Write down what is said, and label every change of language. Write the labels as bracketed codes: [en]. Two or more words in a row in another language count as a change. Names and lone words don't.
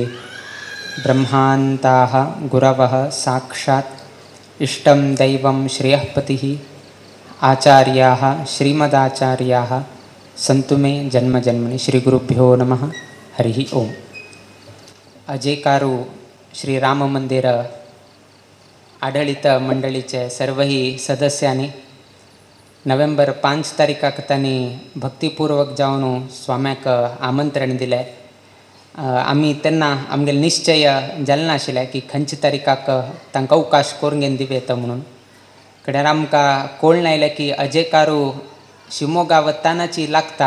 [sa] ब्रह्मान्ताः गुरवः साक्षात् इष्टं दैवं श्रेयःपतिः आचार्याः श्रीमदाचार्याः सन्तु मे जन्मजन्मनि। श्री गुरुभ्यो नमः। हरि ओम। [kok] अजेकारू श्रीराम मंदिर आढळित मंडळीचे सर्वही सदस्यांनी नोव्हेंबर 5 तारीखाक तांणी भक्तिपूर्वक जावन स्वाम्याक आमंत्रण दिलें। आमी तेन्ना आमगेले निश्चय जालें नाशिल्लें की खंयचे तारीखाक तांकां अवकाश करून घेवन दिवेत म्हणून। कडेन आमकां कळून आयलें की अजेकारू शिवमोगा वतानाची लागता।